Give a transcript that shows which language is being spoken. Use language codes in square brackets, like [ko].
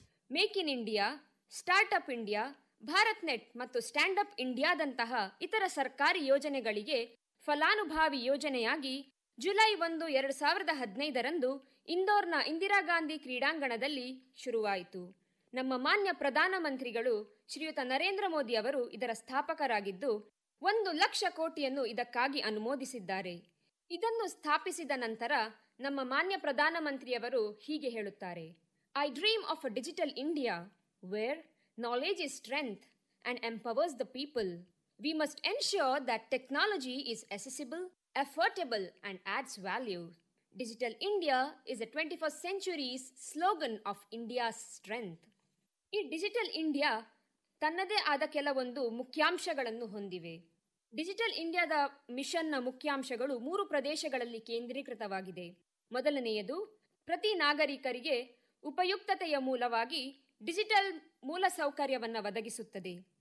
[kn] Make in India, startup India, Bharat net ಮತ್ತು stand-up ಇಂಡಿಯಾದಂತಹ ಇತರ ಸರ್ಕಾರಿ ಯೋಜನೆಗಳಿಗೆ ಫಲಾನುಭವಿ ಯೋಜನೆಯಾಗಿ ಜುಲೈ 1, 2015 ಇಂದೋರ್ನ ಇಂದಿರಾಗಾಂಧಿ ಕ್ರೀಡಾಂಗಣದಲ್ಲಿ ಶುರುವಾಯಿತು. ನಮ್ಮ ಮಾನ್ಯ ಪ್ರಧಾನಮಂತ್ರಿಗಳು ಶ್ರೀಯುತ ನರೇಂದ್ರ ಮೋದಿ ಅವರು ಇದರ ಸ್ಥಾಪಕರಾಗಿದ್ದು 1,00,000 crore ಇದಕ್ಕಾಗಿ ಅನುಮೋದಿಸಿದ್ದಾರೆ. ಇದನ್ನು ಸ್ಥಾಪಿಸಿದ ನಂತರ ನಮ್ಮ ಮಾನ್ಯ ಪ್ರಧಾನಮಂತ್ರಿಯವರು ಹೀಗೆ ಹೇಳುತ್ತಾರೆ. [en] I dream of a digital India where knowledge is strength and empowers the people. We must ensure that technology is accessible, affordable and adds value. Digital India is a 21st century's slogan of India's strength. [kn] ಈ digital India ತನ್ನದೇ ಆದ ಕೆಲವೊಂದು ಮುಖ್ಯಾಂಶಗಳನ್ನು ಹೊಂದಿವೆ. Digital ಇಂಡಿಯಾದ ಮಿಷನ್ನ ಮುಖ್ಯಾಂಶಗಳು 3 ಪ್ರದೇಶಗಳಲ್ಲಿ ಕೇಂದ್ರೀಕೃತವಾಗಿದೆ. ಮೊದಲನೆಯದು, ಪ್ರತಿ ನಾಗರಿಕರಿಗೆ ಉಪಯುಕ್ತತೆಯ ಮೂಲವಾಗಿ ಡಿಜಿಟಲ್ ಮೂಲಸೌಕರ್ಯವನ್ನು ಒದಗಿಸುತ್ತದೆ.